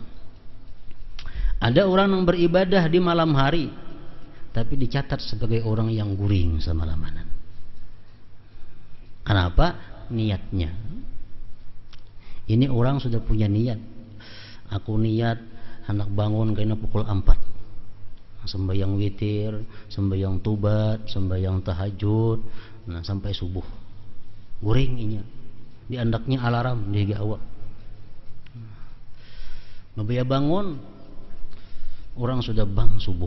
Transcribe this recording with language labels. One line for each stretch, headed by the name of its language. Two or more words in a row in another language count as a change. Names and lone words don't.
Banjar: Ada orang yang beribadah di malam hari, tapi dicatat sebagai orang yang guring sama lamanan.
Indonesian: Kenapa? Niatnya. Ini orang sudah punya niat.
Banjar: Aku niat hendak bangun kena pukul 4. Sembahyang witir, sembahyang tubat, sembahyang tahajud, nah sampai subuh. Guring inya. Di andaknya alarm di awak. Mabaya bangun, orang sudah bang subuh.